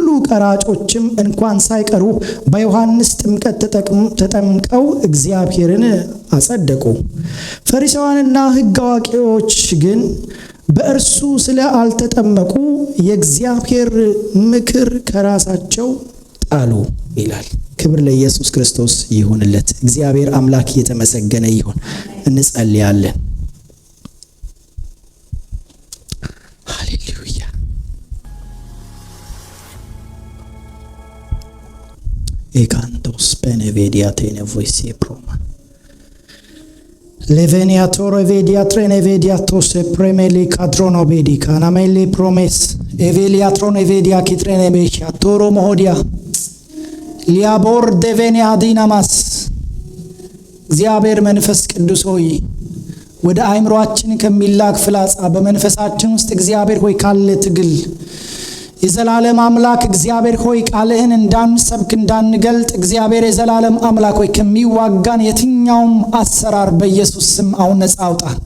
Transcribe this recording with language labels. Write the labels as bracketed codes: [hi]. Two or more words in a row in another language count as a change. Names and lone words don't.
[am] ቀራጮችም እንኳን ሳይቀሩ በዮሐንስ ጥምቀት ተጠምቀው እግዚአብሔርን አጸደቁ። ፈሪሳውያንና ሕግ አዋቂዎች ግን በእርሱ ስለ አልተጠመቁ የእግዚአብሔር ምክር ከራሳቸው ጣሉ ይላል። ክብር ለኢየሱስ ክርስቶስ ይሁንለት። እግዚአብሔር አምላክ የተመሰገነ ይሁን። እንጸልያለን። ሃሌሉያ። ኤካንቶስ በኔ ቬዲያ ቴኔቮይሲ ፕሮማ Leveniatore vediatrene vediatose premeli cadrono vedi canameli promes eveliatrone vedia kitrene besha toro mohodia liabor devenia dinamas እግዚአብሔር መንፈስ ቅዱስ ሆይ ወደ አይምሮአችን ከሚላክ ፍላጻ በመንፈሳችን ውስጥ እግዚአብሔር ሆይ ካለ ትግል የዘላለም አምላክ እግዚአብሔር ሆይ ቃልህን እንዳንሰብክ እንዳንገልጥ እግዚአብሔር የዘላለም አምላክ ሆይ ከሚዋጋን የትኛውም አሰራር በኢየሱስ ስም አሁን ነፃ አውጣ።